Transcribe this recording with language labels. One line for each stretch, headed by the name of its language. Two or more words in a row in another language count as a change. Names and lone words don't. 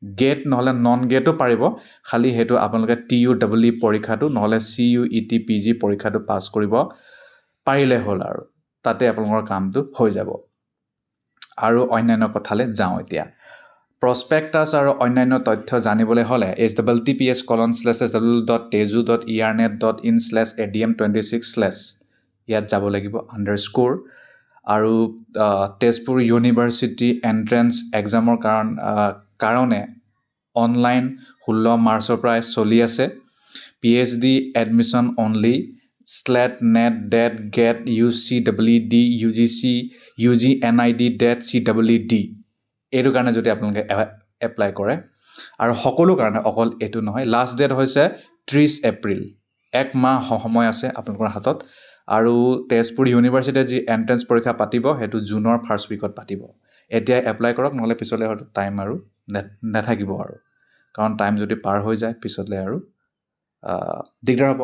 Assamese: গেট নহ'লে নন গেটো পাৰিব, খালি সেইটো আপোনালোকে TUEE পৰীক্ষাটো নহ'লে CUET PG পৰীক্ষাটো পাছ কৰিব পাৰিলে হ'ল আৰু তাতে আপোনালোকৰ কামটো হৈ যাব। আৰু অন্যান্য কথালৈ যাওঁ এতিয়া। প্ৰস্পেক্টাছ আৰু অন্যান্য তথ্য জানিবলৈ হ'লে https://www.tezu.ernet.in/adm26/ ইয়াত যাব লাগিব _ আৰু তেজপুৰ ইউনিভাৰ্চিটি এণ্ট্ৰেন্স এক্সামৰ কাৰণে অনলাইন 16 মাৰ্চৰ পৰাই চলি আছে। PhD
English: admission only
Assamese: SLET NET DET GET UCEED UGC UGNID DET CEED এইটো কাৰণে যদি আপোনালোকে এপ্লাই কৰে আৰু সকলো কাৰণে, অকল এইটো নহয়,
English: last date
Assamese: হৈছে 30 এপ্ৰিল। 1 মাহ সময় আছে আপোনালোকৰ হাতত। আৰু তেজপুৰ ইউনিভাৰ্চিটিয়ে যি এণ্ট্ৰেন্স পৰীক্ষা পাতিব সেইটো জুনৰ
English: first week
Assamese: পাতিব। এতিয়া এপ্লাই কৰক, নহ'লে পিছলৈ হয়তো টাইম আৰু নাথাকিব আৰু, কাৰণ টাইম যদি পাৰ হৈ যায় পিছলৈ আৰু দিগদাৰ হ'ব।